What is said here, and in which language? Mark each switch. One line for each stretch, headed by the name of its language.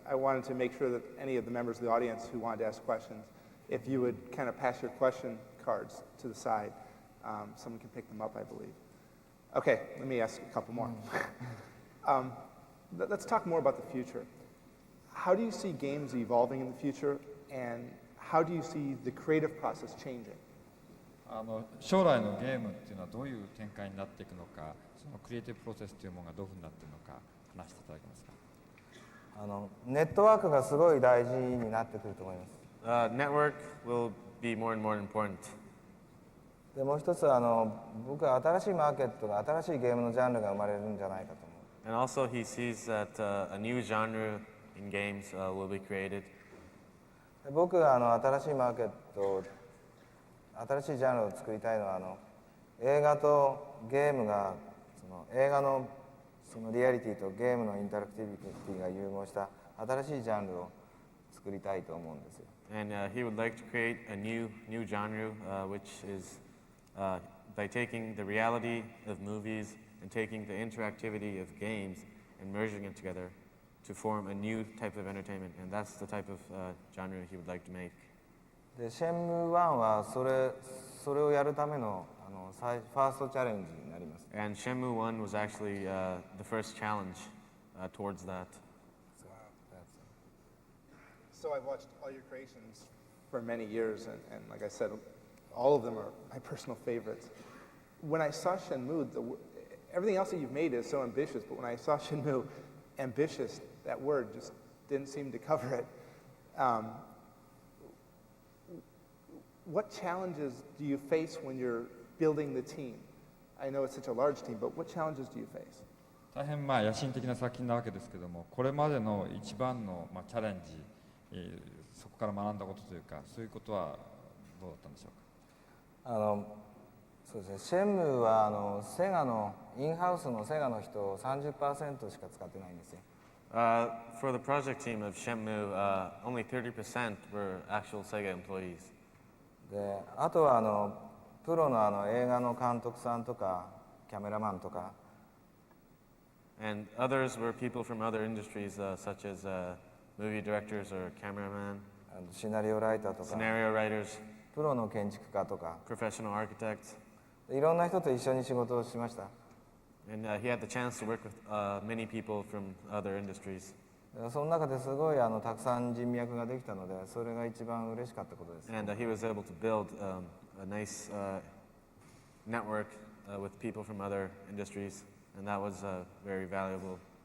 English: I wanted to make sure that any of the members of the audience who wanted to ask questions, if you would kind of pass your question cards to the side, someone can pick them up, I believe. Okay, let me ask a couple more. Let's talk more about the future. How do you see games evolving in the future, and how do you see the creative process changing?
Japanese: 将来のゲームっていうのはどういう展開になっていくのか、そのクリエイティブプロセスというものがどういうふうになっているのか話していただけますか。ネットワークがすごい大事になってくると思います。
English: Network will be more and more important.
Japanese: でもう一つ僕は新しいマーケットが新しいゲームのジャンルが生まれるんじゃないかと思う。
English: And also he sees that a new genre in games will be created.
Japanese: 僕が新しいマーケット、新しいジャンルを作りたいのは映画とゲームが映画のそのリアリティとゲームのインタラクティビティが融合した新しいジャンルを作りたいと思うんですよ。
English: And he would like to create a new genre, which is by taking the reality of movies and taking the interactivity of games and merging it together to form a new type of entertainment. And that's the type of genre he would like to make.
Japanese: でシェンムー1はそれをやるためのファーストチャレンジになります。
English: And Shenmue 1 was actually the first challenge towards that. So I've watched all your creations for many years, and like I said, all of them are my personal favorites. When I saw Shenmue, everything else that you've made is so ambitious, but when I saw Shenmue, ambitious, that word just didn't seem to cover it. What challenges do you face when you're building the team? I know it's such a large team, but what challenges do you face?
Japanese: 大変野心的な作品なわけですけども、これまでの一番のチャレンジ、そこから学んだことというか、そういうことはどうだったんでしょうか。そうですね。シェンムーはセガのインハウスのセガの人 30% しか使ってないんですよ。
English: For the project team of Shenmue, only 30% were actual Sega employees.
Japanese: で、あとはプロの映画の監督さんとかキャメラマンとか。
English: And others were people from other industries, such as movie directors or cameramen.
Japanese: シナリオライターとか。
English: Scenario writers.
Japanese: プロの建築家とか
English: professional architects.
Japanese: いろんな人と一緒に仕事をしました。
English: And he had the chance to work with many people from other industries.
Japanese: その中ですごいたくさん人脈ができたので、それが一番嬉しかったことです。
English: And he was able to build a nice network with people from other industries, and that was very valuable.